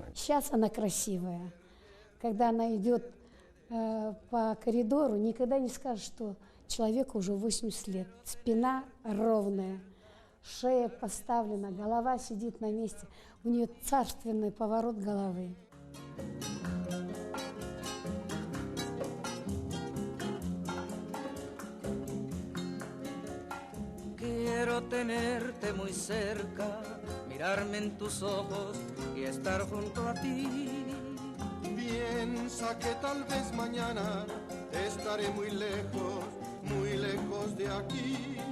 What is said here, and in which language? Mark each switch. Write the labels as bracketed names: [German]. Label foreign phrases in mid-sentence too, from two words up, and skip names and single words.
[Russian] Сейчас она красивая. Когда она идет по коридору, никогда не скажешь, что человеку уже 80 лет. Спина ровная, шея поставлена, голова сидит на месте. У нее царственный поворот головы. [Spanish] Quiero tenerte muy cerca, mirarme en tus ojos y estar junto a ti. Piensa que tal vez mañana estaré muy lejos de aquí.